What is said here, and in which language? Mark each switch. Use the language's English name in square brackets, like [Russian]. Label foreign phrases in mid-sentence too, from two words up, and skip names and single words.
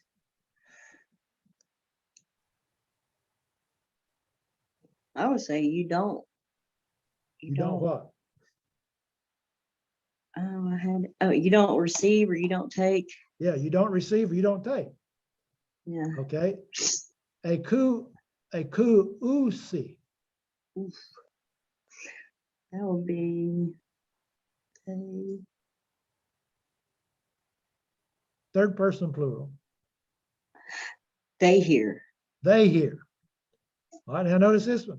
[English] I would say you don't. You don't what? You don't receive or you don't take. Yeah, you don't receive or you don't take. Yeah. Okay. Eku usi. Oof. That would be they, Third person plural. they hear. They hear. All right, now notice this one.